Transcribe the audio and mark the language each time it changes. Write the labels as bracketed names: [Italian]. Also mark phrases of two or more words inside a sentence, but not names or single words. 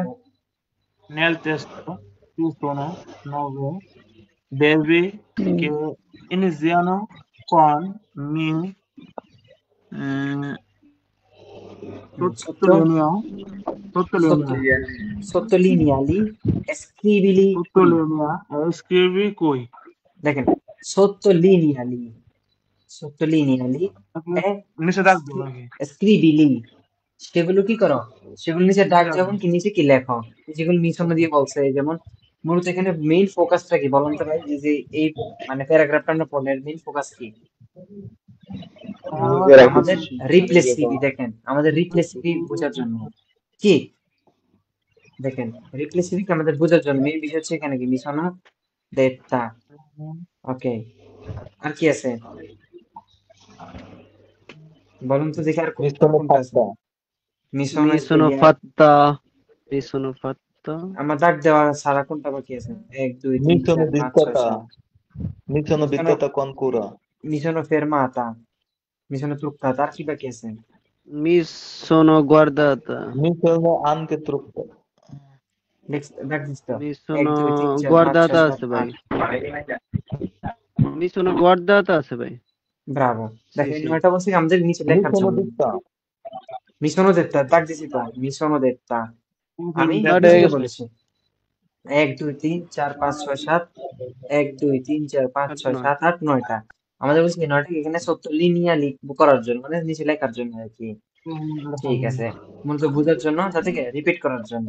[Italian] Nel testo ci sono 9 verbi che iniziano con mi, eh, sotto sottolineo, sotto sottolinea, sottolineali e scrivili qui। sottolinea e scrivi qui. [Bangla] দেখেন [Italian] sottolineali sottolineali e [Bangla] নিচে দাগ দেবো নাকি? scrivili, সেগুলো কি করো, সেগুলো নিচে ডাক যেমন কি নিচে কি লেখো, যেগুলো মিশন দিয়ে বলছে। যেমন মূলত এখানে মেইন ফোকাসটা কি বলুন তো ভাই, যে এই মানে প্যারাগ্রাফটা আমরা পড়লে মেইন ফোকাস কি আমাদের রিপ্লেসিভি। দেখেন আমাদের রিপ্লেসিভি বোঝার জন্য কি, দেখেন রিপ্লেসিভি আমাদের বোঝার জন্য মেইন বিষয় হচ্ছে এখানে কি মিশন দেতা। ওকে, আর কি আছে বলুন তো দেখি, আর কোনটা আছে? [Italian] mi sono fatta [Bangla] আমার দাগ দেওয়া সারা কোনটা বাকি আছে? 1 2 3 4 5 6 7 [Italian] Mi sono buttata con cura. mi sono fermata, mi sono truccata, [Bangla] আর কি বাকি আছে? [Italian] mi sono guardata Mi sono anche truccata. [Bangla] নেক্সট দাগ দিতে [Italian] mi 1 2 sono 3 4 5 guardata 6 [Bangla] আছে 7 ভাই 8। [Italian] mi sono guardata [Bangla] আছে ভাই ব্রাভো। দেখেন [Italian] sì. [Bangla] নয়টা বলছি আমাদের নিচে [Italian] Mi [Bangla] লেখার [Italian] sono [Bangla] জন্য। [Italian] detta. mi sono detta [Bangla] দাগ দিছি তো, [Italian] mi sono detta [Bangla] আমি দাগ নিচে হয়ে কি গেছে। বলেছি 1 2 3 4 5 6 7 1 2 3 4 5 6 7 8 9টা আমাদের বলছি 9টা এখানে সত্য লিনিয়া লিখবো করার জন্য, মানে নিচে লেখার জন্য আর কি। ঠিক আছে, মূলত বোঝার জন্য, যাতে রিপিট করার জন্য।